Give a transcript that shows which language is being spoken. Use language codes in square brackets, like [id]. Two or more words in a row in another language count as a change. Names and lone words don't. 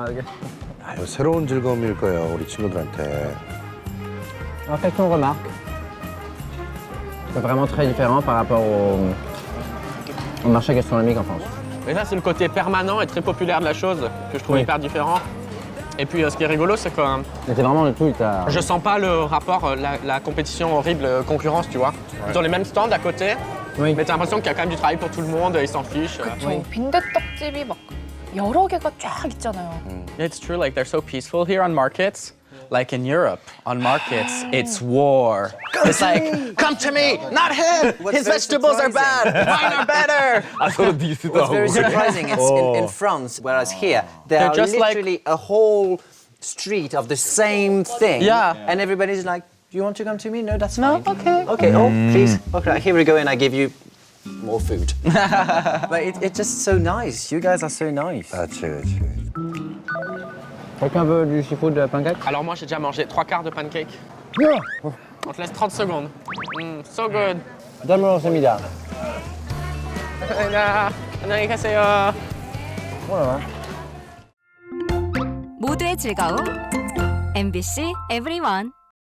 [ko] 아유, 새로운 즐거움일 거예요, 우리 친구들한테. [fr] On va faire quelques remarques. C'est vraiment très différent par rapport au marché gastronomique en France. Et là, c'est le côté permanent et très populaire de la chose que je trouve Oui. hyper différent. Et puis, ce qui est rigolo, c'est que Mais c'est vraiment le tout. je sens pas le rapport, la compétition horrible, concurrence, tu vois. Ils ont les mêmes stands à côté, Oui. mais t'as l'impression qu'il y a quand même du travail pour tout le monde, ils s'en fichent. [ko] 그쵸. 빈대떡집이 막 여러 개가 쫙 있잖아요. [en] It's true, like they're so peaceful here on markets. Like in Europe, on markets, it's war. It's like, come to me, not him. His vegetables are bad. Mine are better. [ko] 아 서로 디스도 [en] What's [ko] 하고. [en] very surprising, it's in France, whereas here, there They're are just like- literally a whole street of the same thing. Yeah. And everybody's like, do you want to come to me? No, that's fine. Okay. Okay, oh, please. Okay, here we go, and I give you more food. But it's just so nice. You guys are so nice. [ko] 그렇지, 그렇지. [fr] Quelqu'un veut du [en] seafood pancake? [fr] Alors moi, j'ai déjà mangé 3/4 de pancake. On te laisse 30 secondes. [en] So good. [fr] Donne-moi semida. [ko] 안녕하세요. 모두의 즐거움 MBC EVERYONE